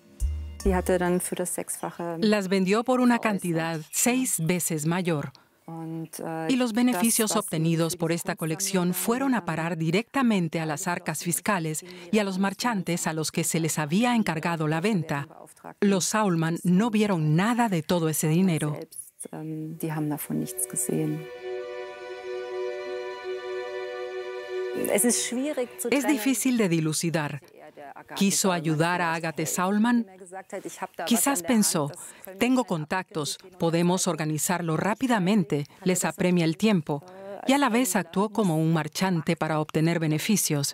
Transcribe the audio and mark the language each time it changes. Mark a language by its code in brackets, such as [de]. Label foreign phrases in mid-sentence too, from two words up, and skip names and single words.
[es] Las vendió por una cantidad 6 veces mayor. Y los beneficios obtenidos por esta colección fueron a parar directamente a las arcas fiscales y a los marchantes a los que se les había encargado la venta. Los Saulman no vieron nada de todo ese dinero. [de] Die haben davon nichts gesehen. [es] Es difícil de dilucidar. ¿Quiso ayudar a Agathe Saulman? Quizás pensó, tengo contactos, podemos organizarlo rápidamente, les apremia el tiempo, y a la vez actuó como un marchante para obtener beneficios.